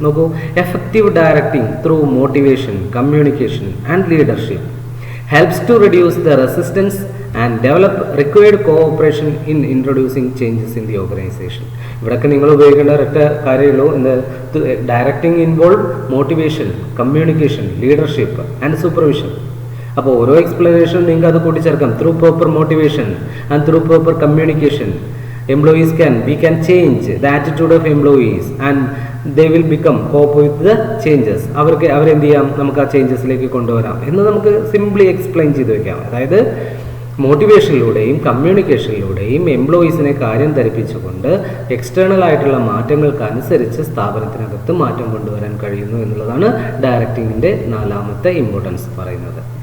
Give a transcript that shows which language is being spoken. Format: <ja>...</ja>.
<en>നോക്കൂ, effective directing through motivation, communication and leadership helps to reduce the resistance and develop required cooperation in introducing changes in the organization.</en> <ml>ഇവിടെയൊക്കെ നിങ്ങൾ ഉപയോഗിക്കേണ്ട ഒരൊറ്റ കാര്യമുള്ളൂ.</ml> <en>Directing involve motivation, communication, leadership and supervision.</en> <ml>അപ്പോൾ ഓരോ explanation നിങ്ങൾക്ക് അത് കൂട്ടിച്ചേർക്കാം.</ml> <en>Through proper motivation and through proper communication we can change the attitude of employees and they will become cope with the changes.</en> <ml>അവരെന്ത് ചെയ്യാം, നമുക്ക് ആ ചേഞ്ചസിലേക്ക് കൊണ്ടുവരാം എന്ന് നമുക്ക് സിംപ്ലി എക്സ്പ്ലെയിൻ ചെയ്ത് വെക്കാം. അതായത് മോട്ടിവേഷനിലൂടെയും കമ്മ്യൂണിക്കേഷനിലൂടെയും എംപ്ലോയീസിനെ കാര്യം ധരിപ്പിച്ചുകൊണ്ട് എക്സ്റ്റേണൽ ആയിട്ടുള്ള മാറ്റങ്ങൾക്കനുസരിച്ച് സ്ഥാപനത്തിനകത്ത് മാറ്റം കൊണ്ടുവരാൻ കഴിയുന്നു എന്നുള്ളതാണ് ഡയറക്റ്റിങ്ങിൻ്റെ 4ാമത്തെ ഇമ്പോർട്ടൻസ് പറയുന്നത്.</ml>